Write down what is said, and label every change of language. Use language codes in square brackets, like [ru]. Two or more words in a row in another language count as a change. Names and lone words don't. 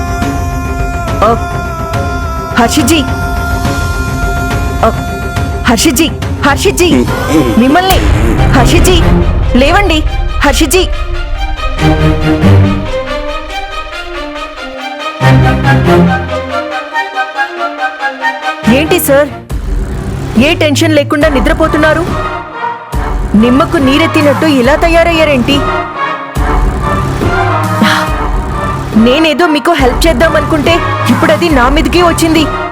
[te] हर्षित जी, हर्षित जी, हर्षित जी, मिम्मल्नि हर्षित जी लेवंడి. हर्षित जी, ఏంటి సార్, ఏ టెన్షన్ లేకుండా నిద్రపోతున్నారు? నిమ్మకు నీరెత్తినట్టు ఇలా తయారయ్యారేంటి? నేనేదో మీకు హెల్ప్ చేద్దాం అనుకుంటే ఇప్పుడు అది నా మీదకి వచ్చింది.